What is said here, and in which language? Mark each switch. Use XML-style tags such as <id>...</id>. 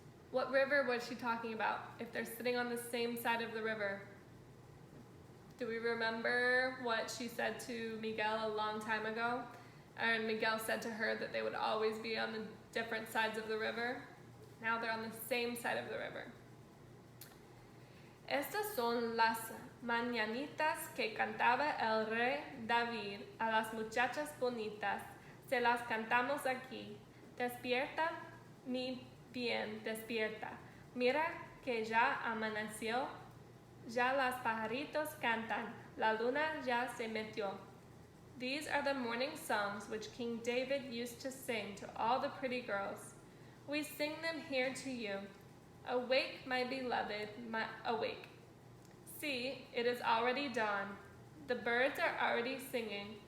<en>What river was she talking about if they're sitting on the same side of the river? Do we remember what she said to Miguel a long time ago? And Miguel said to her that they would always be on the different sides of the river. Now they're on the same side of the river.</en> <es>Estas son las mañanitas que cantaba el rey David a las muchachas bonitas. Se las cantamos aquí. Despierta, mi bien, despierta. Mira que ya amaneció. Ya las pajaritos cantan, la luna ya se metió.</es> <en>These are the morning songs which King David used to sing to all the pretty girls. We sing them here to you. Awake, my beloved, awake. See, it is already dawn. The birds are already singing.</en>